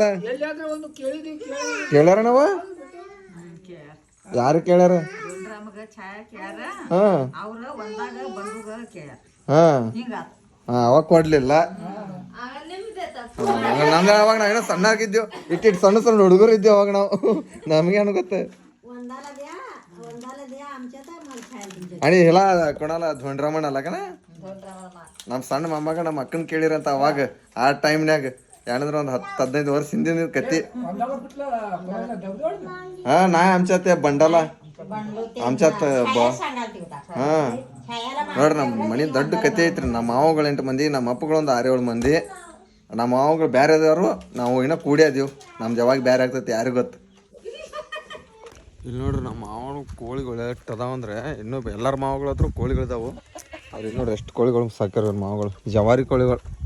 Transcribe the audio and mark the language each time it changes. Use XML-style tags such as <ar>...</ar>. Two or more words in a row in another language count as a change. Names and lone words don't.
<kn>ಕೇಳ್ಯಾರ ನಾವು? ಯಾರು ಕೇಳ್ಯಾರ? ಹಾಂ ಹಾಂ ಅವಾಗ ಕೊಡ್ಲಿಲ್ಲ ನಮ್ದು ಅವಾಗ ನಾವೇನೋ ಸಣ್ಣ ಆಗಿದ್ದೇವು ಇಟ್ಟಿಟ್ಟು ಸಣ್ಣ ಸಣ್ಣ ಹುಡುಗರು ಇದ್ದೇವೆ ಅವಾಗ ನಾವು ನಮಗೆ ಅನ್ಕೊತ್ತೆ</kn> <mr>आणि ह्याला कोणाला धोंडरामण आला का ना</mr> <kn>ನಮ್ಮ ಸಣ್ಣ ಮೊಮ್ಮಗ ನಮ್ಮ ಅಕ್ಕನ ಕೇಳಿರಂತ ಅವಾಗ ಆ ಟೈಮ್ನ್ಯಾಗ ಏನಂದ್ರೆ ಒಂದು 10-15 ವರ್ಷ ಹಿಂದಿನ ಕತ್ತಿ</kn> <mr>हा नाही आमच्यात ते बंडाला आमच्यात हा</mr> <kn>ನೋಡ್ರಿ ನಮ್ಮ ಮನೆ ದೊಡ್ಡ ಕತೆ ಐತ್ರಿ ನಮ್ಮ ಮಾವಗಳು 8 ಮಂದಿ ನಮ್ಮ ಅಪ್ಪಗಳೊಂದು 6-7 ಮಂದಿ ನಮ್ಮ ಮಾವಗಳು ಬೇರೆ ಅದಾರು ನಾವು ಇನ್ನೂ ಕೂಡಿ ಅದೀವಿ ನಮ್ದು ಯಾವಾಗ ಬೇರೆ ಆಗ್ತೈತಿ ಯಾರಿಗೂ ಗೊತ್ತು ಇಲ್ಲಿ ನೋಡ್ರಿ ನಮ್ಮ ಮಾವನು ಕೋಳಿಗಳು ಎಷ್ಟು ಅದಾವಂದ್ರೆ ಇನ್ನೂ ಎಲ್ಲರ ಮಾವಗಳ ಹತ್ರ ಕೋಳಿಗಳಿದಾವು ಅವ್ರಿಗೆ ನೋಡ್ರಿ ಎಷ್ಟು ಕೋಳಿಗಳು ಸಾಕ್ಯಾರ ಮಾವಗಳು ಜವಾರಿ ಕೋಳಿಗಳು</kn>